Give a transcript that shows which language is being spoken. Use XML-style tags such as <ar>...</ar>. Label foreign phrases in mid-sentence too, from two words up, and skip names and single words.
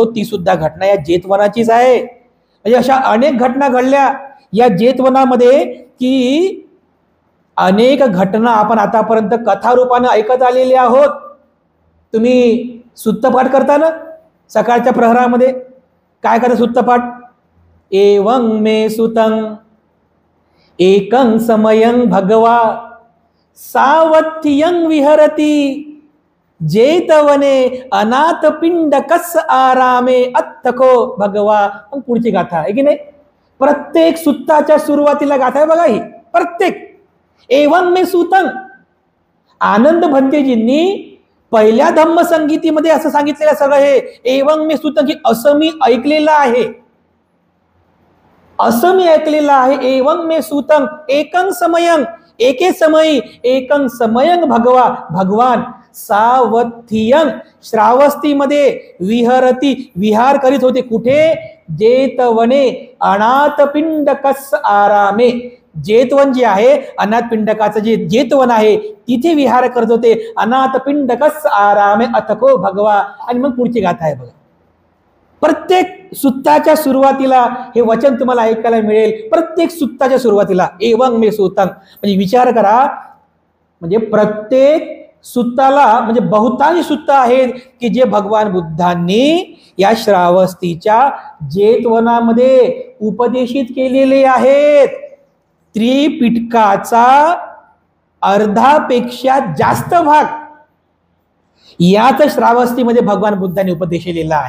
<mr>ती सुद्धा घटना या जेतवनाचीच आहे. म्हणजे अशा अनेक घटना घडल्या या जेतवनामध्ये की अनेक घटना आपण आतापर्यंत कथारूपाने ऐकत आलेले आहोत. तुम्ही सुत्तपाठ करता ना सकाळच्या प्रहरामध्ये? काय करता सुत्तपाठ?</mr> <pi>एवं मे सुतं एकं समयं भगवा सावत्यं विहरती जेतवने अनाथ पिंडकस आरामे अत्थको भगवा.</pi> <mr>पण पुढची गाथा आहे की नाही? प्रत्येक सुत्ताच्या सुरुवातीला गाथा आहे बघा ही.</mr> <pi>प्रत्येक एवं मे सुतं.</pi> <mr>आनंद भंतेजींनी पहिल्या धम्मसंगीतीमध्ये असं सांगितलेलं सगळं हे</mr> <pi>एवं मे सुतं</pi> <mr>की असं मी ऐकलेलं आहे, असं मी ऐकलेलं आहे.</mr> <pi>एवं मे सुतं एकं समयं,</pi> <mr>एके समयी,</mr> <pi>एकं समयं भगवा, भगवान सावथियं श्रावस्तीमध्ये विहरती,</pi> <mr>विहार करीत होते. कुठे?</mr> <pi>जेतवने अनाथ पिंडकस आरामे.</pi> <mr>जेतवन जे आहे अनाथ पिंडकाचं जे जेतवन आहे तिथे विहार करत होते.</mr> <pi>अनाथ पिंडकस आरामे अथको भगवा.</pi> <mr>आणि मग पुढची गाथा आहे बघा. प्रत्येक सुत्ताच्या सुरुवातीला हे वचन तुम्हाला ऐकायला मिळेल. प्रत्येक सुत्ताच्या सुरुवातीला</mr> <pi>एवं मे सुतं.</pi> <mr>म्हणजे विचार करा, म्हणजे प्रत्येक सुत्ताला म्हणजे बहुतांश सुत्त आहेत की जे भगवान बुद्धांनी या श्रावस्तीच्या जेतवनामध्ये उपदेशित केलेले आहेत. त्रिपिटकाचा अर्धापेक्षा जास्त भाग याच श्रावस्तीमध्ये भगवान बुद्धांनी उपदेशिलेला आहे.</mr>